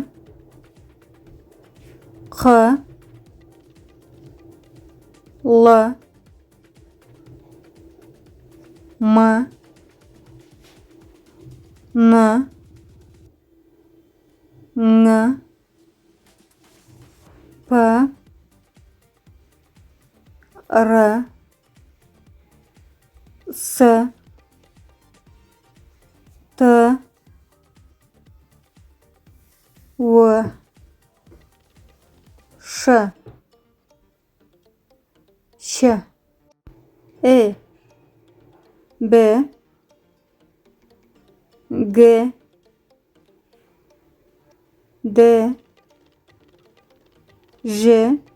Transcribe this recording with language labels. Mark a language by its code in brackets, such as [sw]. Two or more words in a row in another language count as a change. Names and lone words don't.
[en] k, l, m, n, ng, p, r, s, t, [ru] в, ш, щ, б, г, д, ж,